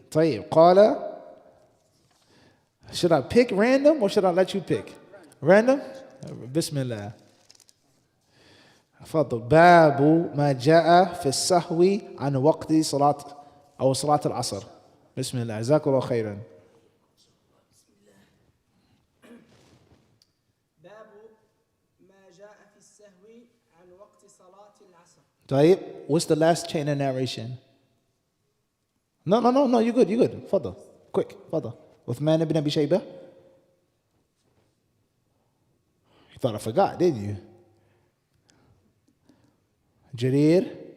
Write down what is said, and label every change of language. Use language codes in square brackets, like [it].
[ar] طيب قال, [en] should I pick random or should I let you pick? Random? Bismillah. تفضل. [ar] باب ما جاء في السهو عن وقت صلاة أو صلاة العصر. بسم الله. جزاك الله خيرا. باب ما جاء في السهو عن وقت صلاة العصر. طيب. [en] What's the last chain of narration? No. You're good. تفضل. Quick. تفضل. عثمان بن أبي شيبة. You thought I forgot, didn't you? Jarir.